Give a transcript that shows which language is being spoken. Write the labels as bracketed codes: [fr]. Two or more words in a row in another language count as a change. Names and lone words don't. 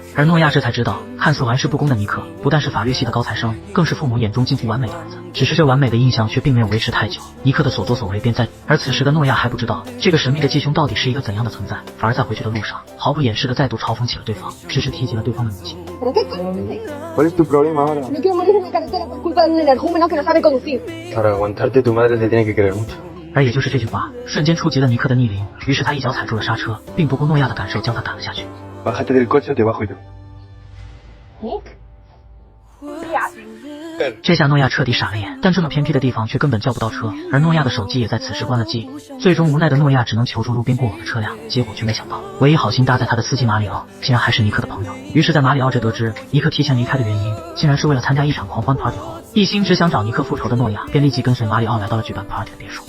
[zh] 而诺亚这才知道，看似玩世不恭的尼克，不但是法律系的高材生，更是父母眼中近乎完美的儿子。只是这完美的印象却并没有维持太久，尼克的所作所为便在，而此时的诺亚还不知道这个神秘的继兄到底是一个怎样的存在，反而在回去的路上，毫不掩饰的再度嘲讽起了对方，只是提及了对方的母亲。 [es] ¿Cuál es tu problema ahora? No quiero morir en la carretera por culpa de un energúmeno que no sabe conducir. Para aguantarte tu madre te tiene que querer mucho. [zh] 而也就是这句话，瞬间触及了尼克的逆鳞，于是他一脚踩住了刹车，并不顾诺亚的感受将他赶了下去。 [es] Bájate del coche o te bajo yo. Nick? ¿Qué haces? [zh] 这下诺亚彻底傻了眼，但这么偏僻的地方却根本叫不到车，而诺亚的手机也在此时关了机。最终无奈的诺亚只能求助路边过往的车辆，结果却没想到，唯一好心搭在他的司机马里奥，竟然还是尼克的朋友。于是在马里奥这得知尼克提前离开的原因，竟然是为了参加一场狂欢 party 后，一心只想找尼克复仇的诺亚，便立即跟随马里奥来到了举办 party 的别墅。